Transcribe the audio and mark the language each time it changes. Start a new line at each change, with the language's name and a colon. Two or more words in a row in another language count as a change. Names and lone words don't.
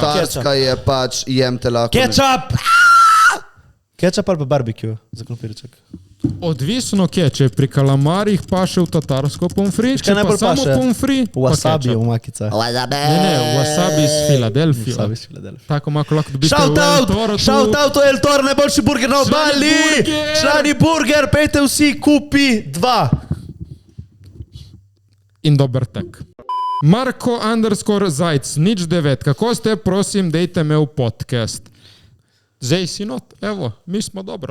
Slovenian: Tatarska je pač, jem te lahko. Kečap! Kečap ali pa barbecue za krompirček? Odvisno kje, če pri kalamarjih paše v tatarsko pomfri, če pa najbolj samo paše? pomfri, Wasabi v makica. Ne, wasabi iz Filadelfije. Wasabi iz Filadelfije. Tako mako lahko dobite Shout v El out! Toro tu.
English: Shout out to
Slovenian: El Toro, najboljši burger na obali! Burger! Člani burger, pejte vsi, kupi 2. In dober tek. Marko_Zajc, 09. Kako ste, prosim, dejte me v podcast. Zdaj si not, evo, mi smo dobro.